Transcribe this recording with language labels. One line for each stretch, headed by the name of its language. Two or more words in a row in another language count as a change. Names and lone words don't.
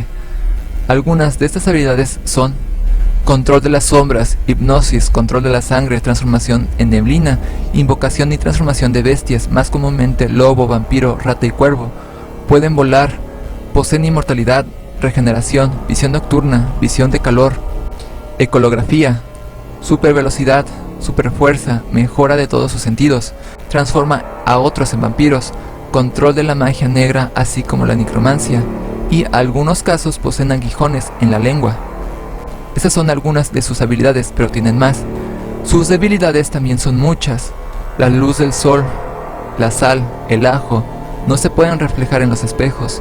Spanish: Algunas de estas habilidades son control de las sombras, hipnosis, control de la sangre, transformación en neblina, invocación y transformación de bestias, más comúnmente lobo, vampiro, rata y cuervo. Pueden volar, poseen inmortalidad, regeneración, visión nocturna, visión de calor, ecolografía, supervelocidad, superfuerza, mejora de todos sus sentidos, transforma a otros en vampiros, control de la magia negra así como la necromancia, y algunos casos poseen aguijones en la lengua. Estas son algunas de sus habilidades, pero tienen más. Sus debilidades también son muchas. La luz del sol, la sal, el ajo, no se pueden reflejar en los espejos.